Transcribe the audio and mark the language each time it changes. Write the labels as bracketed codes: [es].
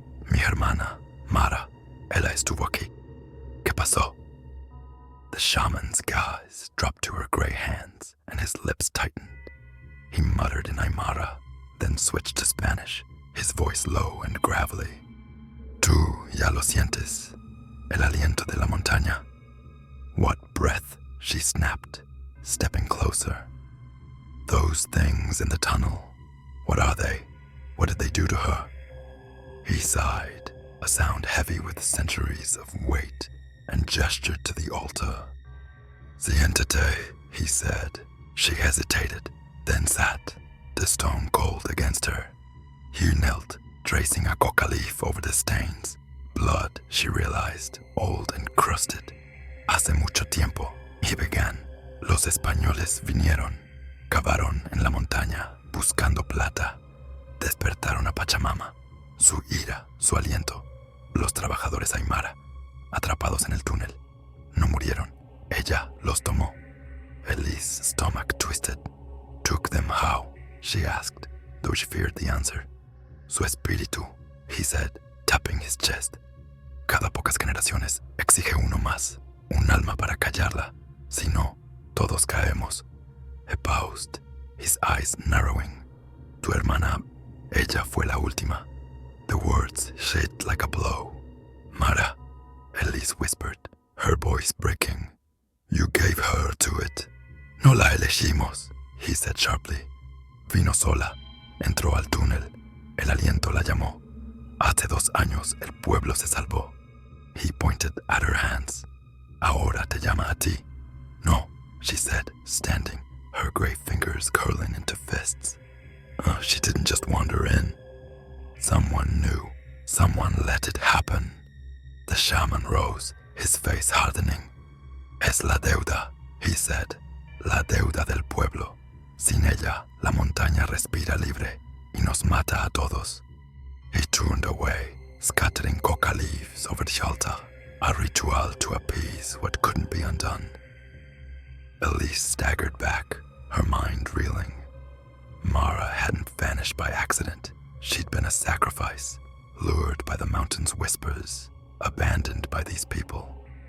[es] Mi hermana, Mara, ella estuvo aquí. ¿Qué pasó? [en] The shaman's gaze dropped to her gray hands, and his lips tightened. He muttered in Aymara, then switched to Spanish, his voice low and gravelly. [es] Tú ya lo sientes, el aliento de la montaña. [en] What breath, she snapped, stepping closer. Those things in the tunnel, what are they? What did they do to her? He sighed, a sound heavy with centuries of weight, and gestured to the altar. [es] Siéntate, [en] he said. She hesitated, then sat, the stone cold against her. He knelt, tracing a coca leaf over the stains. Blood, she realized, old and crusted. [es] Hace mucho tiempo, [en] he began. [es] Los españoles vinieron, cavaron en la montaña, buscando plata. Despertaron a Pachamama, su ira, su aliento. Los trabajadores Aymara, atrapados en el túnel, no murieron. Ella los tomó. [en] Elise's stomach twisted. Took them how? She asked, though she feared the answer. [es] Su espíritu, [en] he said, tapping his chest. [es] Cada pocas generaciones exige uno más, un alma para callarla. Si no, todos caemos. [en] He paused, his eyes narrowing. [es] Tu hermana, ella fue la última. [en] The words hit like a blow. Mara, Elise whispered, her voice breaking. You gave her to it. [es] No la elegimos, [en] he said sharply. [es] Vino sola, entró al túnel. El aliento la llamó. Hace 2 años el pueblo se salvó. [en] He pointed at her hands. [es] Ahora te llama a ti. [en] No, she said, standing, her gray fingers curling into fists. She didn't just wander in. Someone knew. Someone let it happen. The shaman rose, his face hardening. [es] Es la deuda, [en] he said. [es] La deuda del pueblo. Sin ella, la montaña respira libre y nos mata a todos. [en] He turned away, scattering coca leaves over the altar, a ritual to appease what couldn't be undone. Elise staggered back, her mind reeling. Mara hadn't vanished by accident. She'd been a sacrifice, lured by the mountain's whispers, abandoned by these people.